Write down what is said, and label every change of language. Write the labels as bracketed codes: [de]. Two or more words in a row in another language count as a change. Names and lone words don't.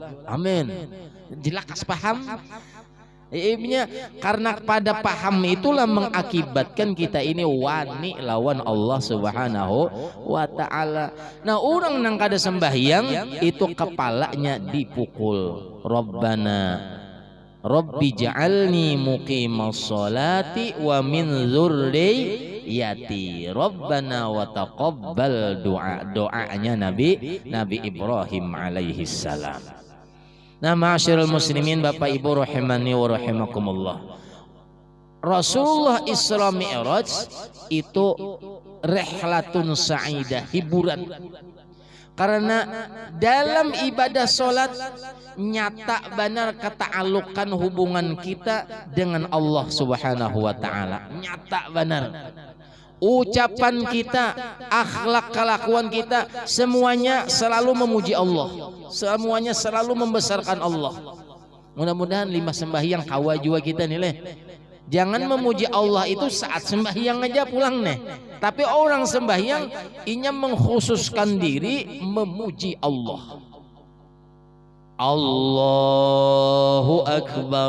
[bjn] Amin. Jelakas paham? Karena pada paham itulah mengakibatkan kita ini wani lawan Allah [ar] سبحانه وتعالى. [bjn] Nah, orang nang kada sembahyang itu kepalanya dipukul. [ar] رب اجعلني مقيم الصلاة ومن ذريتي ربنا وتقبل [bjn] doanya Nabi Ibrahim [ar] عليه السلام. Nah معاشر المسلمين [bjn] Bapak Ibu [ar] رحمني ورحمكم الله. [bjn] Rasulullah Isra Mi'raj itu [ar] رحلة سعيدة, [bjn] hiburan. Karena dalam ibadah sholat nyata benar ketaalukan hubungan kita dengan Allah [ar] سبحانه وتعالى. [bjn] Nyata benar. Ucapan kita, akhlak kelakuan kita semuanya selalu memuji Allah. Semuanya selalu membesarkan Allah. Mudah-mudahan 5 sembahyang kawa jua kita nilai. Jangan memuji Allah itu saat sembahyang aja pulang nih. Tapi orang sembahyang inya mengkhususkan diri memuji Allah. [ar] الله أكبر.